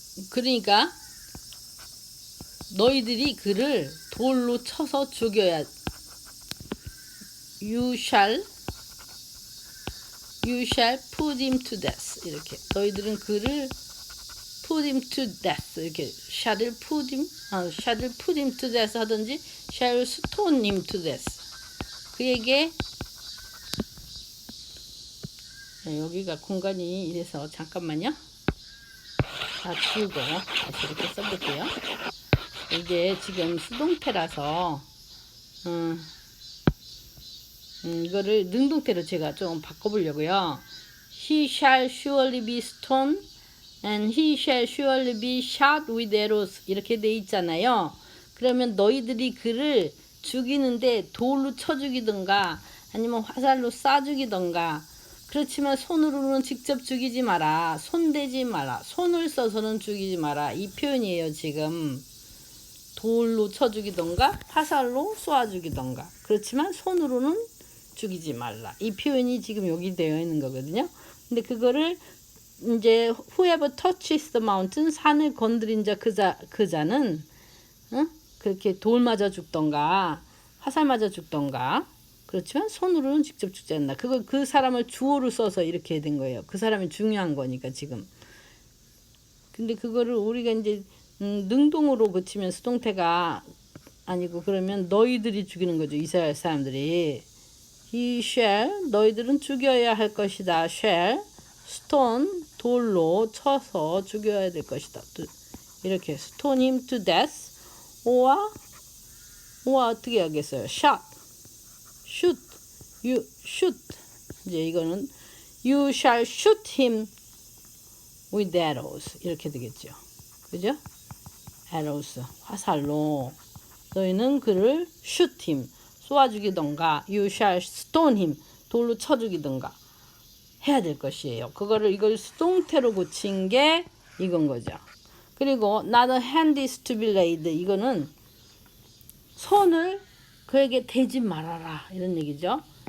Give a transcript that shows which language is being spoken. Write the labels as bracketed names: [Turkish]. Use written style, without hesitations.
[Korean] 그러니까 너희들이 그를 돌로 쳐서 죽여야. [English] You shall put him to death. 이렇게 너희들은 그를 put him to death. 이렇게 shall put him to death 하든지 shall stone him to death. [Korean] 그에게 여기가 공간이 이래서 잠깐만요. 다 지우고 다시 이렇게 써볼게요. 이게 지금 수동태라서 이거를 능동태로 제가 좀 바꿔보려고요. [English] He shall surely be stoned and he shall surely be shot with arrows 이렇게 돼 있잖아요. [Korean] 그러면 너희들이 그를 죽이는데 돌로 쳐 죽이든가 아니면 화살로 쏴 죽이든가 그렇지만 손으로는 직접 죽이지 마라. 손대지 마라. 손을 써서는 죽이지 마라. 이 표현이에요. 지금 돌로 쳐 죽이던가 화살로 쏘아 죽이던가 그렇지만 손으로는 죽이지 말라. 이 표현이 지금 여기 되어 있는 거거든요. 근데 그거를 이제 whoever touches the mountain 산을 건드린 자 그자는 그렇게 돌 맞아 죽던가 화살 맞아 죽던가 그렇지만 손으로는 직접 죽지 않는다. 그거 그 사람을 주어로 써서 이렇게 된 거예요. 그 사람이 중요한 거니까 지금. 근데 그거를 우리가 이제 능동으로 고치면 수동태가 아니고 그러면 너희들이 죽이는 거죠. 이스라엘 사람들이. He shall 너희들은 죽여야 할 것이다. shall stone 돌로 쳐서 죽여야 될 것이다. [English] 이렇게 stone him to death or 어떻게 하겠어요? shot shoot you shoot 이제 이거는 you shall shoot him with arrows 이렇게 되겠죠. [Korean] 그죠? arrows 화살로 너희는 그를 shoot him 쏘아 죽이던가 you shall stone him 돌로 쳐 죽이던가 해야 될 것이에요. 이걸 수동태로 고친 게 이건 거죠. 그리고 not a hand is to be laid 이거는 손을 그에게 대지 말아라 이런 얘기죠.